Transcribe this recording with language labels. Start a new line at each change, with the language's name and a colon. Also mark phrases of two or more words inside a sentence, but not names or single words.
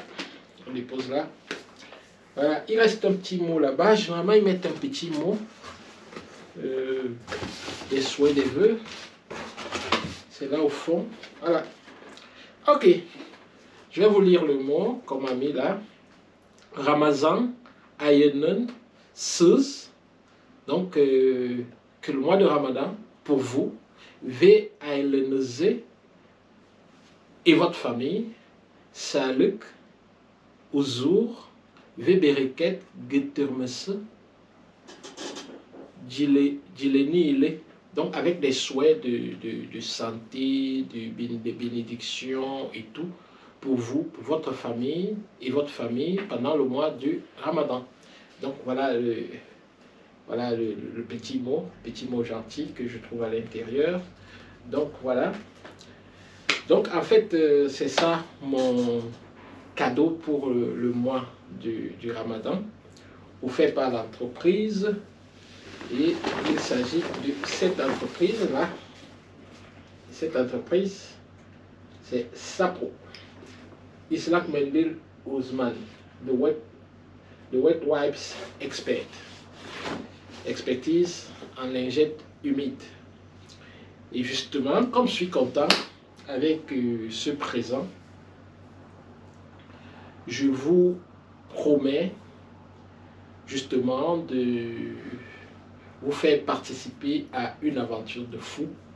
French: On dépose là. Voilà, il reste un petit mot là-bas. Généralement, ils mettent un petit mot. Des souhaits, des vœux. C'est là au fond. Voilà. Ok. Je vais vous lire le mot qu'on m'a mis là.
Turkish: Ramazan, ayının, siz.
French: Donc, que le mois de Ramadan, pour vous,
Turkish: ve ailenize
French: et votre famille,
Turkish: sağlık, huzur ve bereket getirmesi, dileniyle.
French: Donc, avec des souhaits de santé, de bénédiction et tout, pour vous, pour votre famille et votre famille pendant le mois du Ramadan. Donc, voilà le petit mot gentil que je trouve à l'intérieur. Donc, voilà. Donc, en fait, c'est ça mon cadeau pour le mois du Ramadan, offert par l'entreprise. Et il s'agit de cette entreprise-là. Cette entreprise, c'est Sapro.
Turkish: Islak Mendel Ousmane,
English: the wet wipes expert.
French: Expertise en lingettes humides. Et justement, comme je suis content avec ce présent, je vous promets justement de vous faire participer à une aventure de fou.